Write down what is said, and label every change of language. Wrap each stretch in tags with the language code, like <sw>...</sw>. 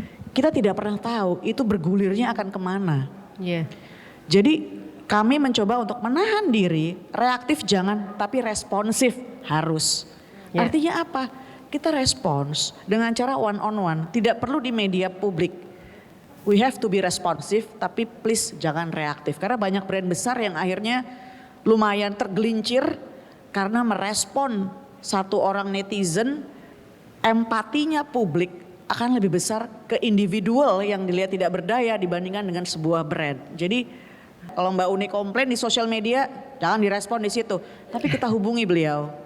<id>Kita tidak pernah tahu itu bergulirnya akan kemana. Iya. Jadi kami mencoba untuk menahan diri, reaktif jangan tapi responsif harus. Ya. Artinya apa? Kita respons dengan cara</id> <en>one on one,</en> <id>tidak perlu di media publik.</id> <en>We have to be responsive</en> <id>tapi please jangan reaktif. Karena banyak brand besar yang akhirnya lumayan tergelincir karena merespon satu orang netizen, empatinya publik akan lebih besar ke individual yang dilihat tidak berdaya dibandingkan dengan sebuah brand. Jadi kalau Mbak Uni komplain di sosial media, jangan direspon di situ. Tapi kita hubungi beliau.</id>